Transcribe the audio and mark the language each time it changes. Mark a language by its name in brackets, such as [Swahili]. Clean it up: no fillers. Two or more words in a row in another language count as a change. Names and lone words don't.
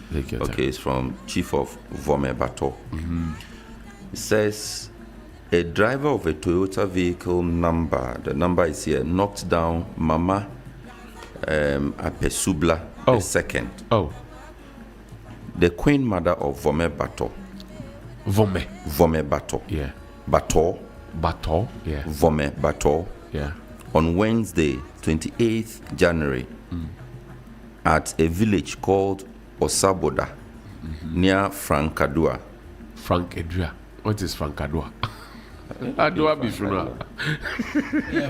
[English] Okay, it's from Chief of Vome Bato. It says a driver of a Toyota vehicle number, the number is here, knocked down Mama Apesubla the second. The queen mother of Vome Bato. Vome Bato. Yeah. Bato. Yeah. Vome Bato. Yeah. On Wednesday, 28th January, at a village called Osaboda, near Frankadua. Frankadua. What is Frankadua? Adua be funeral. Yeah,